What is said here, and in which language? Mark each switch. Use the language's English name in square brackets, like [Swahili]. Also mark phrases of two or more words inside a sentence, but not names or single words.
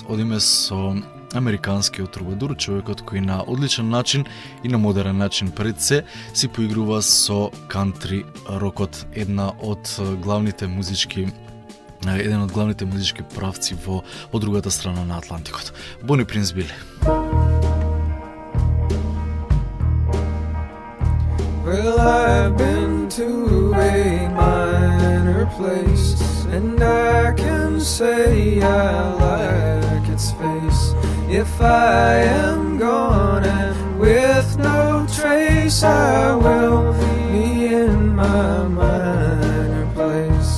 [Macedonian] Одиме со американскиот трубадур, човекот кој на одличен начин и на модерен начин пред се си поигрува со кантри рокот, еден од главните музички правци во другата страна на Атлантикот. Бони Принц Били. [English] Well, I've been to a minor place, and I can say I like its face. If I am gone and with no trace, I will be in my minor place.